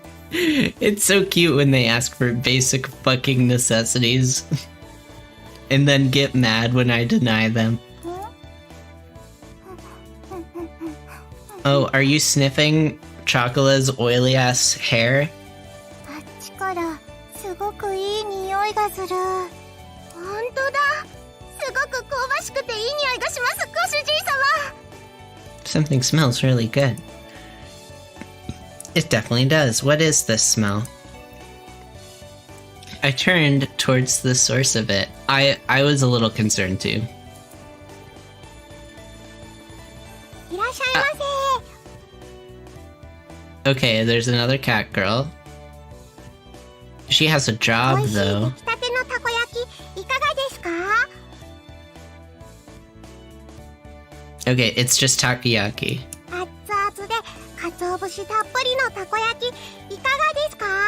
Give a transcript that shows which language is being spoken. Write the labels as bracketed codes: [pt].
[en] It's so cute when they ask for basic fucking necessities. And then get mad when I deny them. Oh, are you sniffing Chocola's oily ass hair? [ja] あっちからすごくいい匂いがする本当だすごく香ばしくていい匂いがしますご主人様 [en] Something smells really good. It definitely does. What is this smell? I turned towards the source of it. I was a little concerned too. [ja] いらっしゃいませ [en] Okay, there's another cat girl. She has a job [ja] 美味しい [en] though. [ja] 出来たてのたこ焼きいかがですか [en] Okay, it's just takoyaki. [ja] 熱々で鰹節たっぷりのたこ焼きいかがですか